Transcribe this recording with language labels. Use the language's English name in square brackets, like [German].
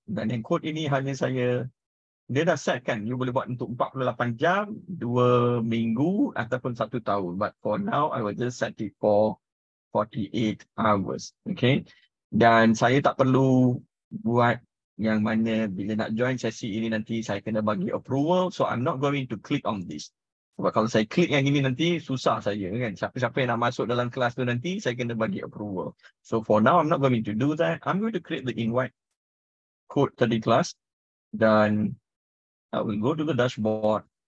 [Malay] Dan yang code ini hanya dia dah set kan, you boleh buat untuk 48 jam, 2 minggu ataupun 1 tahun. [English] But for now, I will just set it for 48 hours. Okay. [Malay] Dan saya tak perlu buat yang mana bila nak join sesi ini nanti saya kena bagi approval. [English] So I'm not going to click on this. [Malay] Sebab kalau saya klik yang ini nanti susah saya kan. Siapa-siapa yang nak masuk dalam kelas tu nanti saya kena bagi approval. [English] So for now I'm not going to do that. I'm going to create the invite code [Malay] tadi kelas. [English] Dan I will go to the dashboard.